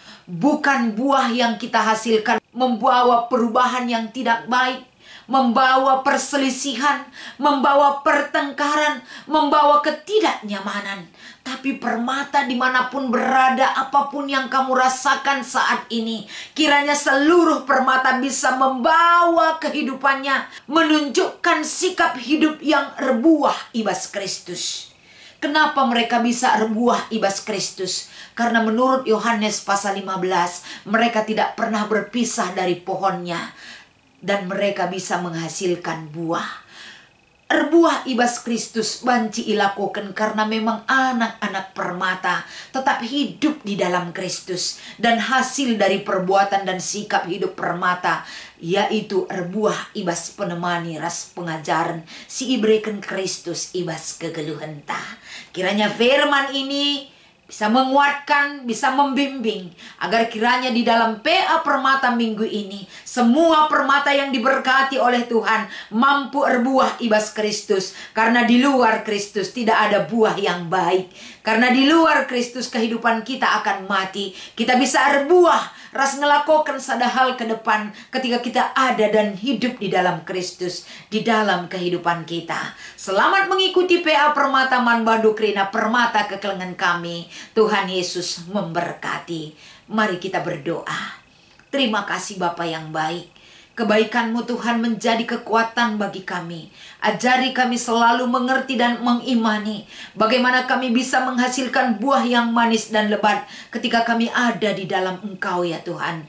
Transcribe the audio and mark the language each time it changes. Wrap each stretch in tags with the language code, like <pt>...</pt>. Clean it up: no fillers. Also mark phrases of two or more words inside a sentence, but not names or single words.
<id>Bukan buah yang kita hasilkan membawa perubahan yang tidak baik, membawa perselisihan, membawa pertengkaran, membawa ketidaknyamanan. Tapi permata dimanapun berada, apapun yang kamu rasakan saat ini, kiranya seluruh permata bisa membawa kehidupannya, menunjukkan sikap hidup yang</id> <btx>erbuah ibas Kristus.</btx> <id>Kenapa mereka bisa</id> <btx>erbuah ibas Kristus?</btx> <id>Karena menurut Yohanes pasal 15, mereka tidak pernah berpisah dari pohonnya. Dan mereka bisa menghasilkan buah.</id> <btx>Erbuah ibas Kristus banci ilakukan</btx> <id>karena memang anak-anak permata tetap hidup di dalam Kristus. Dan hasil dari perbuatan dan sikap hidup permata, yaitu</id> <btx>erbuah ibas penemani ras pengajaran si ibreken Kristus ibas kegeluhan ta.</btx> <id>Kiranya firman ini bisa menguatkan, bisa membimbing, agar kiranya di dalam PA Permata minggu ini, semua permata yang diberkati oleh Tuhan mampu</id> <btx>erbuah ibas Kristus.</btx> <id>Karena di luar Kristus tidak ada buah yang baik. Karena di luar Kristus kehidupan kita akan mati. Kita bisa</id> <btx>erbuah, ras ngelakukan sadahal</btx> <id>ke depan ketika kita ada dan hidup di dalam Kristus, di dalam kehidupan kita. Selamat mengikuti PA Permata</id> <btx>Manbandu Krina Permata kekelengan kami.</btx> <id>Tuhan Yesus memberkati. Mari kita berdoa. Terima kasih Bapa yang baik. Kebaikan-Mu Tuhan menjadi kekuatan bagi kami. Ajari kami selalu mengerti dan mengimani bagaimana kami bisa menghasilkan buah yang manis dan lebat ketika kami ada di dalam Engkau ya Tuhan.</id>